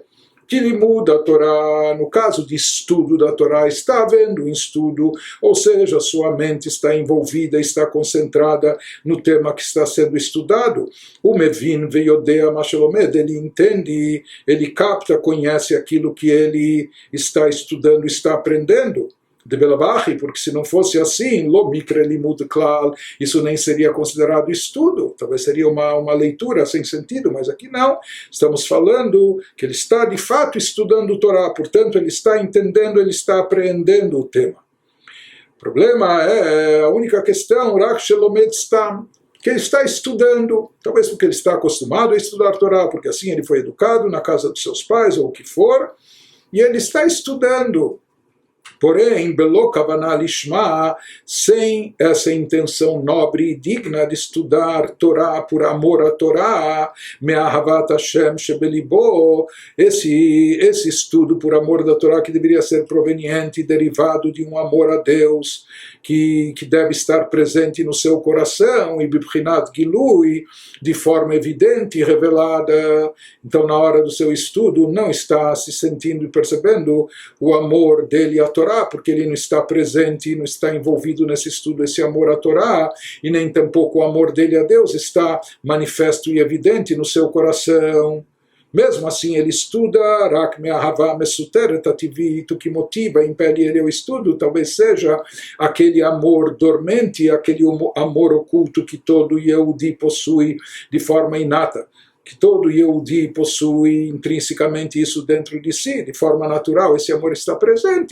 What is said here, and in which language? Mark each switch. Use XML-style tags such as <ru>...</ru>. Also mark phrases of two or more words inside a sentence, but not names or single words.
<pt>Que ele muda a Torá, no caso de estudo da Torá, está havendo um estudo, ou seja, sua mente está envolvida, está concentrada no tema que está sendo estudado. O</pt> <he>מבין ויודע מה שלומד,</he> <pt>ele entende, ele capta, conhece aquilo que ele está estudando, está aprendendo. De Belabachi, porque se não fosse assim,</pt> <he>לא מיקרי לימוד כלל,</he> <pt>isso nem seria considerado estudo, talvez seria uma leitura sem sentido, mas aqui não, estamos falando que ele está de fato estudando o Torá, portanto ele está entendendo, ele está apreendendo o tema. O problema é a única questão,</pt> <he>רק שלומד סתם,</he> <pt>que ele está estudando, talvez porque ele está acostumado a estudar Torá, porque assim ele foi educado na casa dos seus pais, ou o que for, e ele está estudando.</pt> <he>Porém, בלא כוונה לשמה,</he> <pt>sem essa intenção nobre e digna de estudar Torá por amor à Torá,</pt> <he>מאהבת ה' שבליבו,</he> <pt>esse estudo por amor da Torá que deveria ser proveniente, derivado de um amor a Deus, que deve estar presente no seu coração, e</pt> <he>בבחינת גילוי,</he> <pt>de forma evidente e revelada. Então, na hora do seu estudo, não está se sentindo e percebendo o amor dele à Torá, porque ele não está presente, não está envolvido nesse estudo, esse amor à Torá, e nem tampouco o amor dele a Deus está manifesto e evidente no seu coração. Mesmo assim, ele estuda,</pt> <he>רק מאהבה מסותרת טבעית,</he> <pt>o que motiva, impele ele ao estudo, talvez seja aquele amor dormente, aquele amor oculto que todo Yehudi possui de forma inata, que todo Yehudi possui intrinsecamente isso dentro de si, de forma natural, esse amor está presente.</pt>